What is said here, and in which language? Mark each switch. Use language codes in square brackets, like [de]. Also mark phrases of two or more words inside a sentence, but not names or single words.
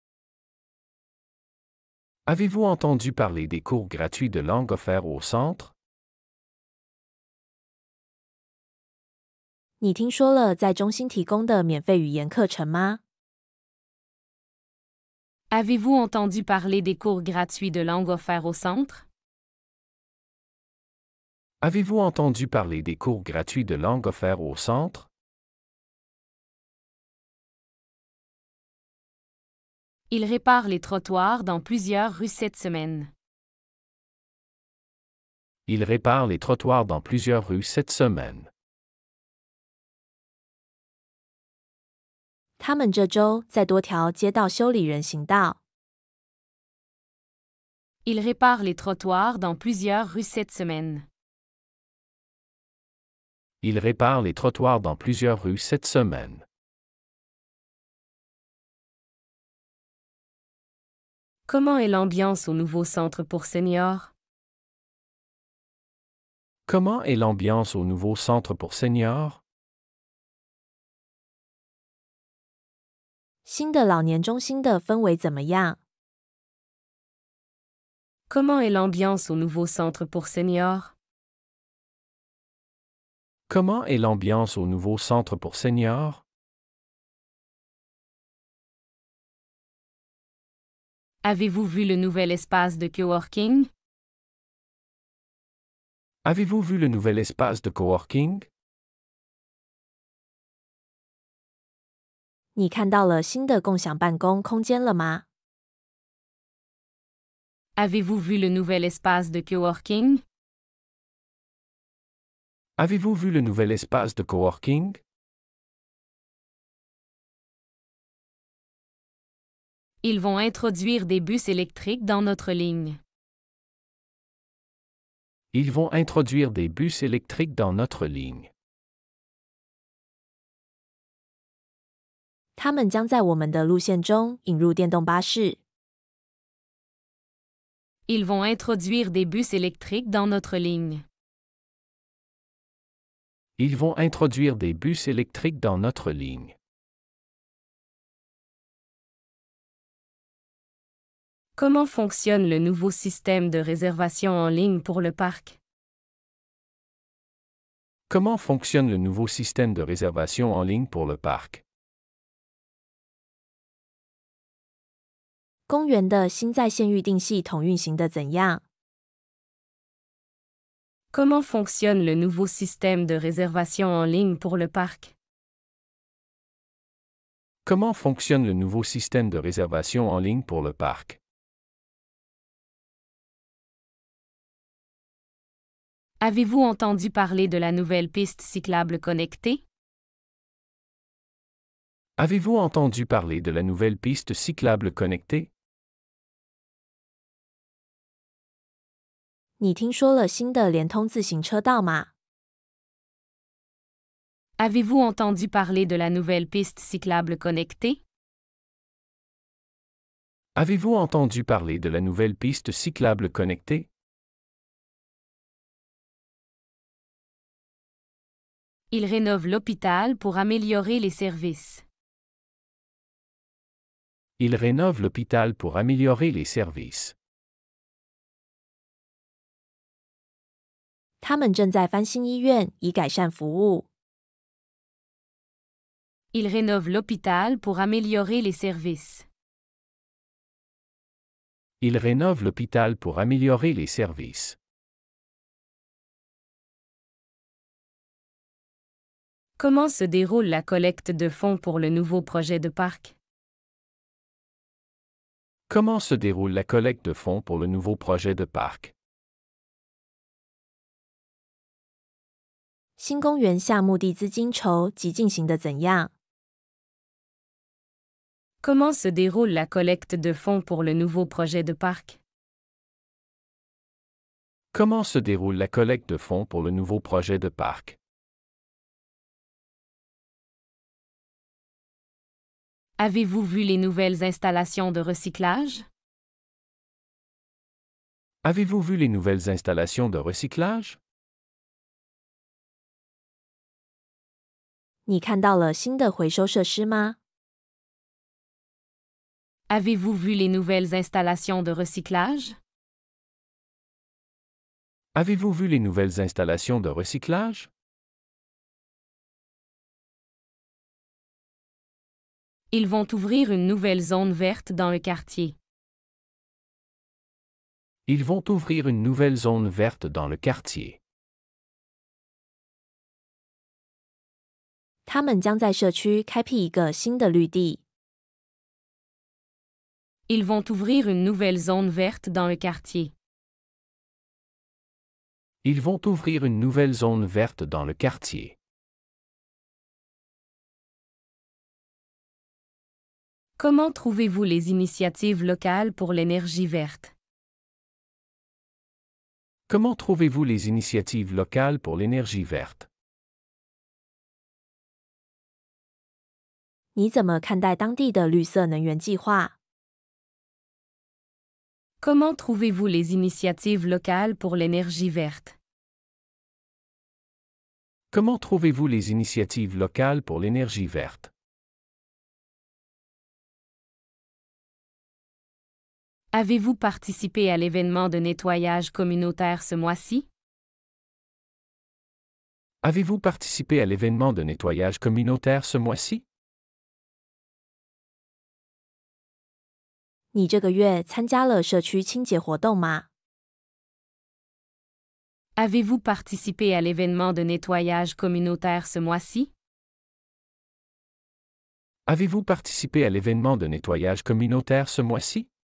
[fr] Avez-vous entendu parler des cours gratuits de langue offerts au centre? [zh] 你听说了在中心提供的免费语言课程吗？ [fr] Avez-vous entendu parler des cours gratuits de langue offerts au centre? Avez-vous entendu parler des cours gratuits de langue offerts au centre? Ils réparent les trottoirs dans plusieurs rues cette semaine. Ils réparent les trottoirs dans plusieurs rues cette semaine. [zh] 他们这周在多条街道修理人行道。 [fr] Ils réparent les trottoirs dans plusieurs rues cette semaine. Ils réparent les trottoirs dans plusieurs rues cette semaine. Comment est l'ambiance au nouveau centre pour seniors? Comment est l'ambiance au nouveau centre pour seniors? [zh] 新的老年中心的氛围怎么样？ [fr] Comment est l'ambiance au nouveau centre pour seniors? Comment est l'ambiance au nouveau centre pour seniors? Avez-vous vu le nouvel espace de coworking? Avez-vous vu le nouvel espace de coworking? [zh] 你看到了新的共享办公空间了吗？ [fr] Avez-vous vu le nouvel espace de coworking? Avez-vous vu le nouvel espace de coworking? Ils vont introduire des bus électriques dans notre ligne. Ils vont introduire des bus électriques dans notre ligne. [zh] 他们将在我们的路线中引入电动巴士。 [fr] Ils vont introduire des bus électriques dans notre ligne. Ils vont introduire des bus électriques dans notre ligne. Comment fonctionne le nouveau système de réservation en ligne pour le parc? Comment fonctionne le nouveau système de réservation en ligne pour le parc? [zh] 公园的新在线预订系统运行的怎样？ [fr] Comment fonctionne le nouveau système de réservation en ligne pour le parc? Comment fonctionne le nouveau système de réservation en ligne pour le parc? Avez-vous entendu parler de la nouvelle piste cyclable connectée? Avez-vous entendu parler de la nouvelle piste cyclable connectée? [zh] 你听说了新的联通自行车道吗？ [fr] Avez-vous entendu parler de la nouvelle piste cyclable connectée? Avez-vous entendu parler de la nouvelle piste cyclable connectée? Il rénove l'hôpital pour améliorer les services. Il rénove l'hôpital pour améliorer les services. [zh] 他们正在翻新医院以改善服务。 [fr] Il rénove l'hôpital pour améliorer les services. Il rénove l'hôpital pour améliorer les services. Comment se déroule la collecte de fonds pour le nouveau projet de parc? Comment se déroule la collecte de fonds pour le nouveau projet de parc? [zh] 新公园项目地资金筹集进行得怎样？ [fr] Comment se déroule la collecte de fonds pour le nouveau projet de parc? Comment se déroule la collecte de fonds pour le nouveau projet de parc? Avez-vous vu les nouvelles installations de recyclage? Avez-vous vu les nouvelles installations de recyclage? [zh] 你看到了新的回收设施吗？ [fr] Avez-vous vu les nouvelles installations de recyclage? Avez-vous vu les nouvelles installations de recyclage? Ils vont ouvrir une nouvelle zone verte dans le quartier. Ils vont ouvrir une nouvelle zone verte dans le quartier. [zh] 他们将在社区开辟一个新的绿地。 [fr] Ils vont ouvrir une nouvelle zone verte dans le quartier. Ils vont ouvrir une nouvelle zone verte dans le quartier. Comment trouvez-vous les initiatives locales pour l'énergie verte? Comment trouvez-vous les initiatives locales pour l'énergie verte? [zh] 你怎么看待当地的绿色能源计划？ [fr] Comment trouvez-vous les initiatives locales pour l'énergie verte? Comment trouvez-vous les initiatives locales pour l'énergie verte? Avez-vous participé à l'événement de nettoyage communautaire ce mois-ci? Avez-vous participé à l'événement de nettoyage communautaire ce mois-ci? [zh] 你这个月参加了社区清洁活动吗？ [fr] Avez-vous participé à l'événement de nettoyage communautaire ce mois-ci? Avez-vous participé à l'événement de nettoyage communautaire ce mois-ci?